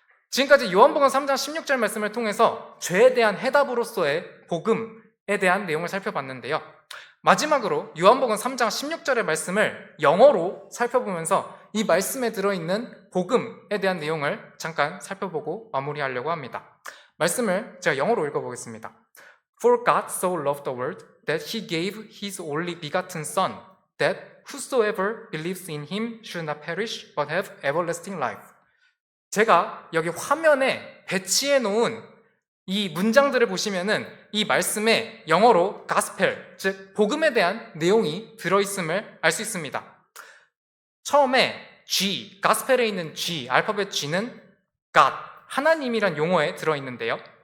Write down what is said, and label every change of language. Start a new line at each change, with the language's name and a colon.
Korean: 지금까지 요한복음 3장 16절 말씀을 통해서 죄에 대한 해답으로서의 복음에 대한 내용을 살펴봤는데요. 마지막으로 요한복음 3장 16절의 말씀을 영어로 살펴보면서 이 말씀에 들어있는 복음에 대한 내용을 잠깐 살펴보고 마무리하려고 합니다. 말씀을 제가 영어로 읽어보겠습니다.
English: For God so loved the world that he gave his only begotten Son, that whosoever believes in him should not perish but have everlasting life.
Korean: 제가 여기 화면에 배치해 놓은 이 문장들을 보시면은 이 말씀에 영어로 가스펠, 즉 복음에 대한 내용이 들어있음을 알 수 있습니다. 처음에 G, 가스펠에 있는 G, 알파벳 G는 God, 하나님이란 용어에 들어있는데요.